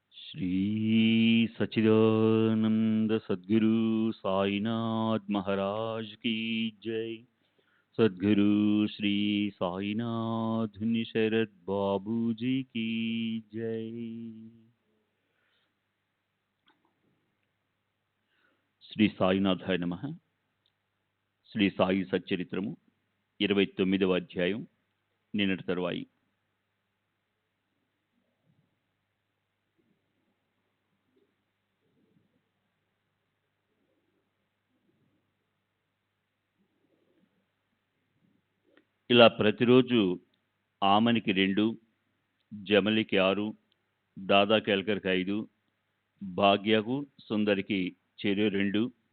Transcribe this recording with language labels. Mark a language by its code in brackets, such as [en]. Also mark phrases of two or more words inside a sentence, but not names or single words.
[hi] श्री सच्चिदानंद सद्गुरु साईनाथ महाराज की जय। सद्गुरु श्री साईनाथ निशरद बाबू जी की जय। [te] శ్రీ సాయినాథాయ నమః. శ్రీ సాయి సచ్చరిత్రము 29వ అధ్యాయం నిన్నటి తరువాయి. ఇలా ప్రతిరోజు ఆమనికి 2, జమలికి 6, దాదా కేల్కర్కి 5, భాగ్యకు సుందరికి చెరు 2,